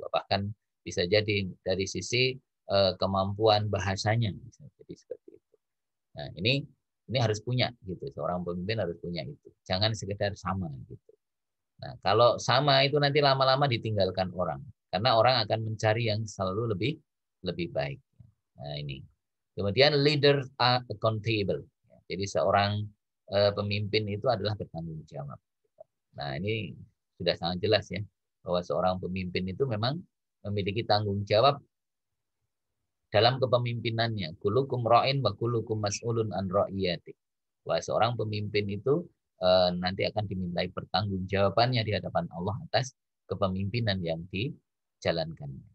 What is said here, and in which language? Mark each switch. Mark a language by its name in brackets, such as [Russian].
[Indonesian] Bahkan bisa jadi dari sisi kemampuan bahasanya, bisa jadi seperti itu. Nah, ini harus punya gitu. Seorang pemimpin harus punya itu. Jangan sekedar sama gitu. Nah, kalau sama itu nanti lama-lama ditinggalkan orang. Karena orang akan mencari yang selalu lebih baik. Nah, ini. [English] Kemudian leader are accountable. [Indonesian] Jadi seorang pemimpin itu adalah bertanggung jawab. Nah, ini sudah sangat jelas ya bahwa seorang pemimpin itu memang memiliki tanggung jawab dalam kepemimpinannya. [Arabic] Kulukum ra'in wa kulukum mas'ulun an ra'iyati. [Indonesian] Wah, seorang pemimpin itu nanti akan dimintai pertanggungjawabannya di hadapan Allah atas kepemimpinan yang dijalankannya.